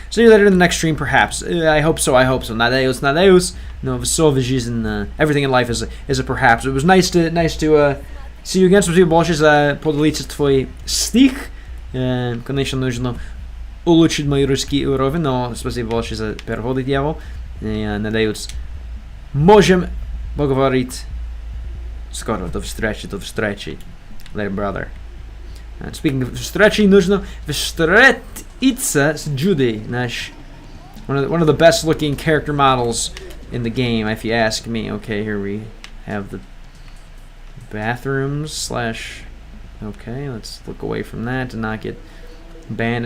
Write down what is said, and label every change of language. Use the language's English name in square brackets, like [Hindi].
[English] See you later in the next stream, perhaps. I hope so. Nadeus. No, so everything in life is a perhaps. It was nice to see you again. [Russian] Спасибо большое за поделиться твой стих. Конечно, нужно улучшить мой русский уровень, но спасибо большое за перевод, дьявол. Надеюсь, можем поговорить скоро. До встречи, до встречи, [English] later, brother. Speaking of встречи, [Russian] нужно встретиться с Judy, наш [English] one of the best looking character models in the game, if you ask me. Okay, here we have the bathrooms slash. Okay, let's look away from that to not get banned.